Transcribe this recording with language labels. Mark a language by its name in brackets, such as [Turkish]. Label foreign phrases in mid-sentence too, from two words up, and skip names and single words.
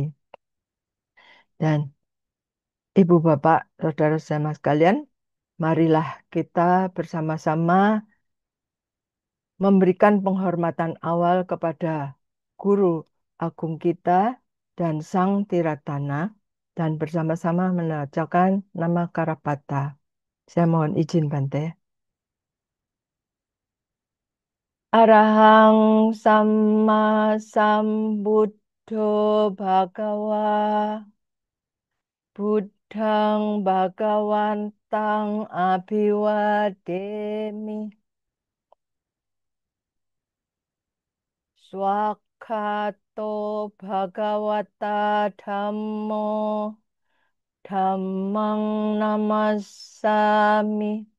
[Indonesian] Dan Ibu Bapak, Saudara-saudara sekalian, marilah kita bersama-sama memberikan penghormatan awal kepada Guru Agung kita dan Sang Tiratana dan bersama-sama membacakan nama Karapata. Saya mohon izin Bante. [Pali] Arahang Sama Sambuddho Bhagawa Buddhang Bhagawantang Abhiwademi Swakato Bhagawata Dhammo Dhammang Namasami